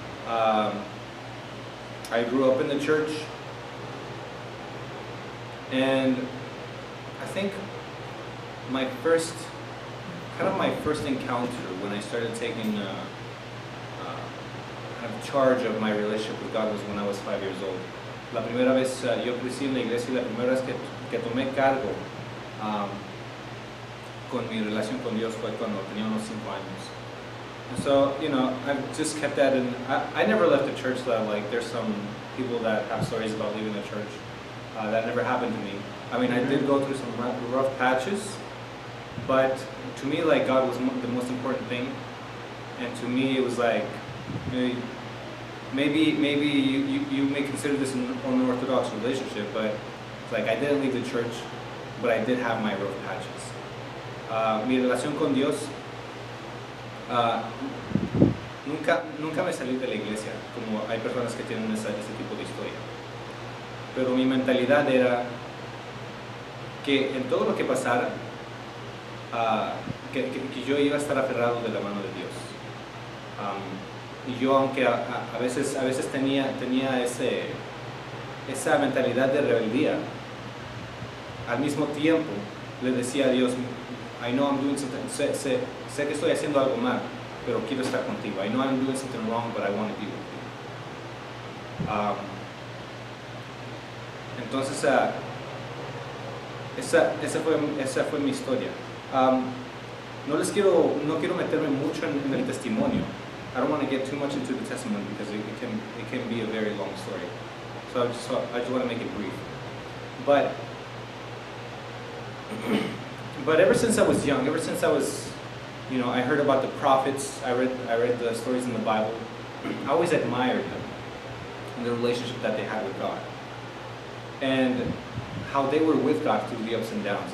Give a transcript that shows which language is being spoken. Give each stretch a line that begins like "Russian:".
English: I grew up in the church, and I think my first encounter when I started taking kind of charge of my relationship with God was when I was 5 years old.
Spanish: La primera vez yo crecí en la iglesia y la primera vez que tomé cargo con mi relación con Dios fue cuando tenía unos 5 años.
English: And so, you know, I've just kept that in. I never left the church. Like, there's some people that have stories about leaving the church. That never happened to me. I mean, I did go through some rough patches, but to me, like, God was the most important thing. And to me, it was like, maybe you may consider this an unorthodox relationship, but it's like I didn't leave the church, but I did have my rough patches.
Spanish: Mi relación con Dios, nunca me salí de la iglesia, como hay personas que tienen ese tipo de historia. Pero mi mentalidad era que en todo lo que pasara, que yo iba a estar aferrado de la mano de Dios. Y yo, aunque a veces tenía esa mentalidad de rebeldía, al mismo tiempo le decía a Dios,
English: I know I'm doing something,
Spanish: sé que estoy haciendo algo mal, pero quiero estar contigo.
English: I know I'm doing something wrong, but I want to be with you.
Spanish: Entonces, esa fue mi historia. No quiero meterme mucho en el testimonio.
English: I don't want to get too much into the testimony because it can be a very long story. So I just want to make it brief. But ever since I was young, I heard about the prophets. I read the stories in the Bible. I always admired them and the relationship that they had with God, and how they were with God through the ups and downs.